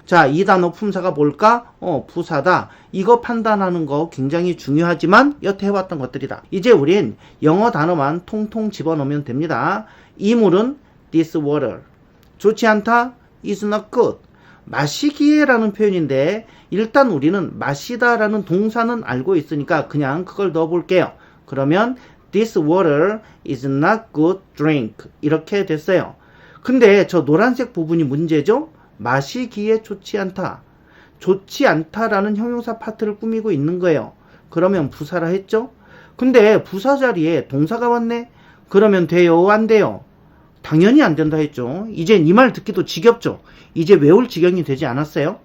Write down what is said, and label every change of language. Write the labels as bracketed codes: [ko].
[ko] 자, 이 단어 품사가 뭘까? 부사다. 이거 판단하는 거 굉장히 중요하지만 여태 해왔던 것들이다. 이제 우린 영어 단어만 통통 집어넣으면 됩니다. 이 물은 [en] this water. [ko] 좋지 않다? [en] is not good. [ko] 마시기에 라는 표현인데 일단 우리는 마시다 라는 동사는 알고 있으니까 그냥 그걸 넣어볼게요. 그러면 [en] this water is not good drink. [ko] 이렇게 됐어요. 근데 저 노란색 부분이 문제죠? 마시기에 좋지 않다. 좋지 않다라는 형용사 파트를 꾸미고 있는 거예요. 그러면 부사라 했죠? 근데 부사 자리에 동사가 왔네? 그러면 돼요? 안 돼요? 당연히 안 된다 했죠. 이제 이 말 듣기도 지겹죠? 이제 외울 지경이 되지 않았어요?